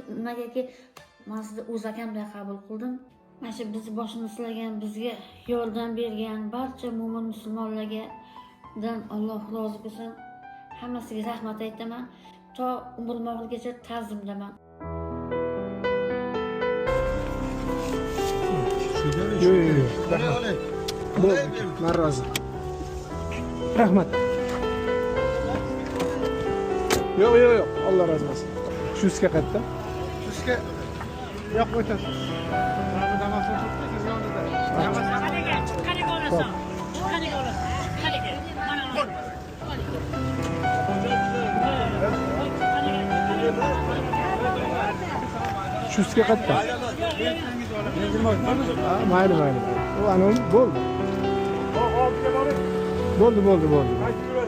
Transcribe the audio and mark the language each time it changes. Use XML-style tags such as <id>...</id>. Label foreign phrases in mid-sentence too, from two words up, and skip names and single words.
<uz>Nimagaki, men sizni o'z akamday qabul qildim. Mana shu bizni boshimizni silagan, bizga yordam bergan barcha mo'min musulmonlarga Alloh rozi bo'lsin. Hammasiga rahmat aytaman. To umrim oxirigacha ta'zimdaman. Yo'q.</uz> <tr>Ben razı. Rahmet. Yok. Allah razı olsun. Şu üstüne katta. Şu üstüne. Yok ötesi. Hadi gel. Hadi gel. Hadi gel. Hadi gel.</tr> <uz>Chustga qatta. Ha, mayli. O ana bo'ldi. Bo'ldi. Bo'ldi.</uz>